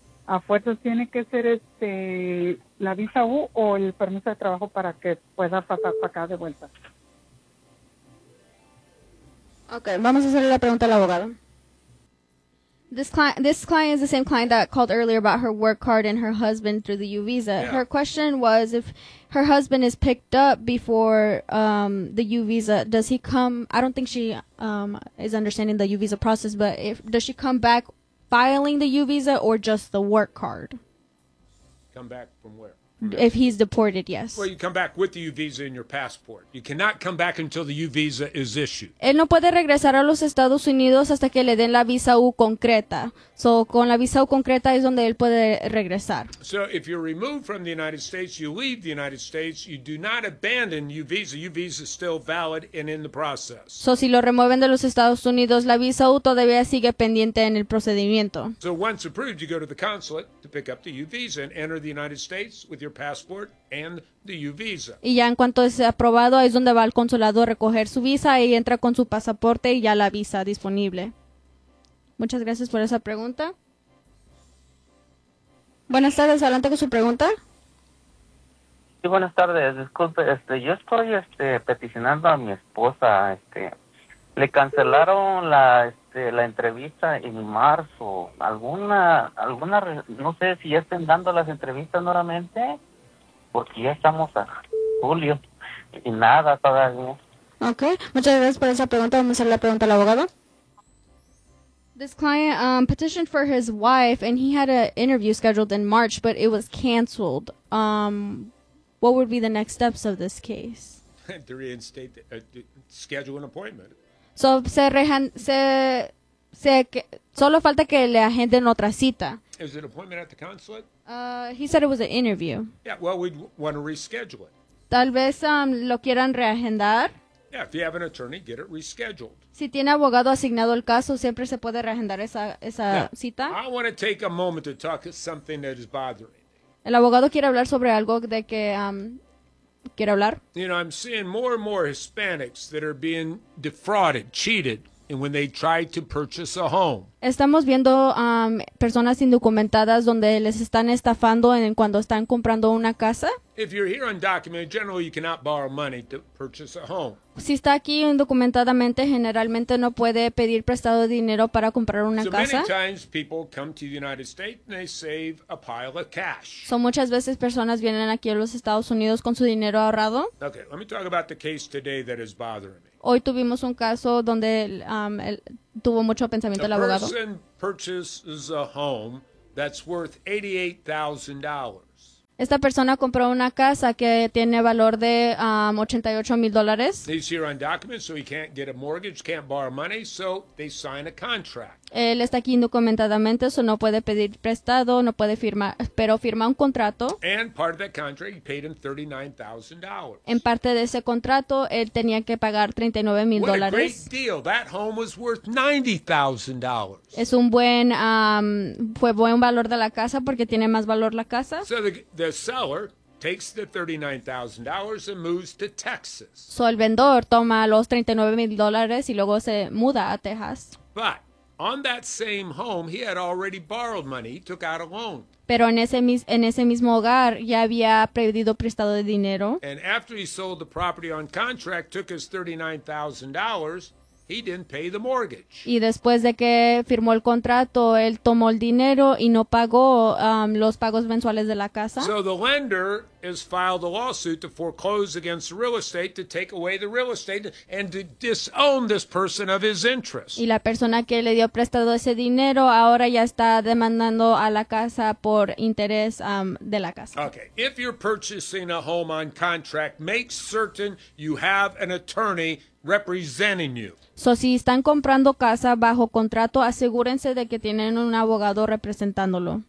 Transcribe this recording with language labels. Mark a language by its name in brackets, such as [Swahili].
[Spanish] ¿A fuerzas tiene que ser la visa U o el permiso de trabajo para que pueda pasar para acá de vuelta? Ok, vamos a hacerle la pregunta al abogado. [English] This client is the same client that called earlier about her work card and her husband through the U visa. Yeah. Her question was if her husband is picked up before the U visa, does he come? I don't think she is understanding the U visa process, but does she come back filing the U visa or just the work card? Come back from where? If he's deported, yes. Well, you come back with the U visa and your passport. You cannot come back until the U visa is issued. [Spanish] Él no puede regresar a los Estados Unidos hasta que le den la visa U concreta. So, con la visa U concreta es donde él puede regresar. [English] So, if you're removed from the United States, you leave the United States, you do not abandon U visa. U visa is still valid and in the process. [Spanish] So, si lo remueven de los Estados Unidos, la visa U todavía sigue pendiente en el procedimiento. [English] So, once approved, you go to the consulate to pick up the U visa and enter the United States with your passport and the U visa. [Spanish] Y ya en cuanto es aprobado, es donde va al consulado a recoger su visa y entra con su pasaporte y ya la visa disponible. Muchas gracias por esa pregunta. Buenas tardes, adelante con su pregunta. Sí, buenas tardes, disculpe, yo estoy peticionando a mi esposa, le cancelaron la entrevista en marzo. ¿Alguna no sé si ya estén dando las entrevistas nuevamente? Porque ya estamos a julio y nada todavía. Okay, muchas gracias por esa pregunta. Vamos a hacer la pregunta al abogado. [English] This client petitioned for his wife and he had an interview scheduled in March, but it was canceled. What would be the next steps of this case? To reinstate schedule an appointment. [Spanish] So solo falta que le agenden otra cita. [English] Is it an appointment at the consulate? He said it was an interview. Yeah, well, we'd want to reschedule it. [Spanish] Tal vez lo quieran reagendar. [English] Yeah, if you have an attorney, get it rescheduled. [Spanish] Si tiene abogado asignado el caso, siempre se puede reagendar esa [English] Now, [Spanish] cita. [English] I want to take a moment to talk of something that is bothering me. [Spanish] El abogado quiere hablar sobre algo de que quiere hablar. [English] You know, I'm seeing more and more Hispanics that are being defrauded, cheated and when they try to purchase a home. [Spanish] Estamos viendo personas indocumentadas donde les están estafando en cuando están comprando una casa. [English] If you're here undocumented, generally you cannot borrow money to purchase a home. [Spanish] Si está aquí indocumentadamente, generalmente no puede pedir prestado dinero para comprar una casa. [English] So many times people come to the United States and they save a pile of cash. [Spanish] Son muchas veces personas vienen aquí a los Estados Unidos con su dinero ahorrado. [English] Okay, let me talk about the case today that is bothering me. [Spanish] Hoy tuvimos un caso donde él tuvo mucho pensamiento el abogado. [English] A person purchases a home that's worth $88,000. [Spanish] Esta persona compró una casa que tiene valor de $88,000. [English] He's here on documents, so he can't get a mortgage, can't borrow money, so they sign a contract. [Spanish] Él está aquí indocumentadamente, eso no puede pedir prestado, no puede firmar, pero firma un contrato. [English] And part of that contract, he paid him $39,000. [Spanish] En parte de ese contrato, él tenía que pagar $39,000. [English] What a great deal! That home was worth $90,000. [Spanish] Es un buen, fue buen valor de la casa porque tiene más valor la casa. [English] So the seller takes the $39,000 and moves to Texas. [Spanish] So el vendedor toma los $39,000 y luego se muda a Texas. [English] But on that same home, he had already borrowed money. He took out a loan. [Spanish] Pero en ese mismo hogar ya había pedido prestado de dinero. [English] And after he sold the property on contract, took his $39,000, he didn't pay the mortgage. [Spanish] Y después de que firmó el contrato, él tomó el dinero y no pagó los pagos mensuales de la casa. [English] So the lender has filed a lawsuit to foreclose against the real estate, to take away the real estate and to disown this person of his interest. [Spanish] Y la persona que le dio prestado ese dinero ahora ya está demandando a la casa por interés de la casa. [English] Okay, if you're purchasing a home on contract, make certain you have an attorney representing you. [Spanish] So si están comprando casa bajo contrato, asegúrense de que tienen un abogado representándolo.